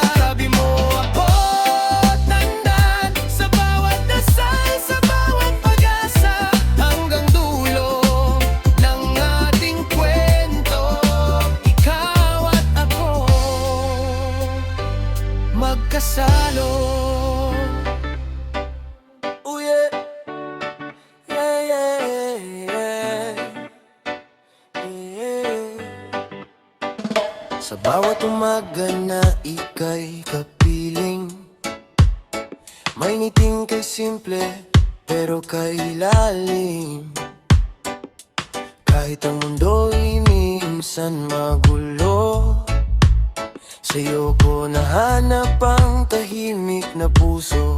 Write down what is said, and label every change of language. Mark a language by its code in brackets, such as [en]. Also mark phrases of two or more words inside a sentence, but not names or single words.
[tl] Sabi mo ako tandaan, sa bawat dasal, sa bawat pag-asa, hanggang dulo ng ating kwento, ikaw at ako magkasalo. [en] Oh yeah, yeah, yeah, yeah, yeah. [tl] Sa bawat umaga na ika'y kapiling, may ngiting kay simple pero kay lalim. Kahit ang mundo'y minsan magulo, sa'yo ko nahanap ang tahimik na puso.